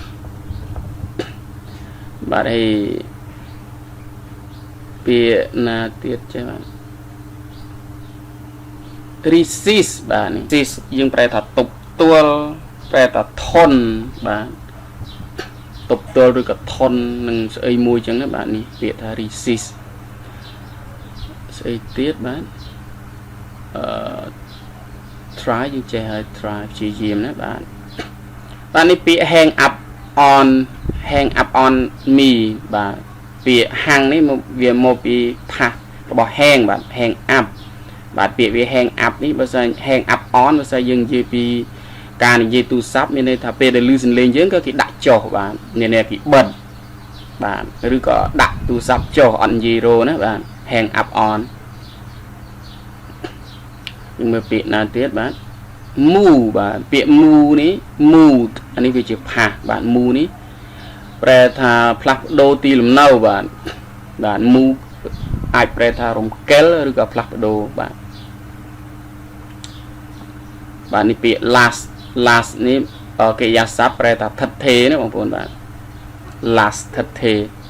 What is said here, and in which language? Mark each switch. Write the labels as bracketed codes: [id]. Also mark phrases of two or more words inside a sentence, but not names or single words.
[km] បាទហើយពាក្យណាទៀតចេះបាទ resist បាទនេះ resist យើងប្រែថាទប់ទល់ប្រែថាធន់បាទទប់ទល់ឬក៏ធន់នឹងស្អីមួយចឹងណាបាទនេះពាក្យថា resist ស្អីទៀតបាទ try យើងចេះហើយ try ព្យាយាមណាបាទនេះពាក្យ [en] hang up on me [km] បាទពាក្យ hang នេះវាមកពីថាសរបស់ hang បាទ [en] hang up [km] បាទពាក្យវា [en] hang up [km] នេះបើសិន [en] hang up on [km] បើសិនយើងនិយាយពីការនិយាយទូរស័ព្ទមានន័យថាពេលដែលឮសំឡេងយើងក៏គេដាក់ចុះបាទមានន័យគេបិទបាទឬក៏ដាក់ទូរស័ព្ទចុះអត់និយាយរោណាបាទ [en] hang up on [km] យើងមើលពាក្យណាទៀតបាទ move បាទពាក្យ move នេះ mood អានេះវាជាផាសបាទ move នេះប្រែថាផ្លាស់ប្ដូរទីលំនៅបាទ move អាចប្រែថារំកិលឬក៏ផ្លាស់ប្ដូរបាទនេះពាក្យ last នេះកិរិយាសព្ទប្រែថាថិតថេរណាបងប្អូនបាទ last ថិតថេរ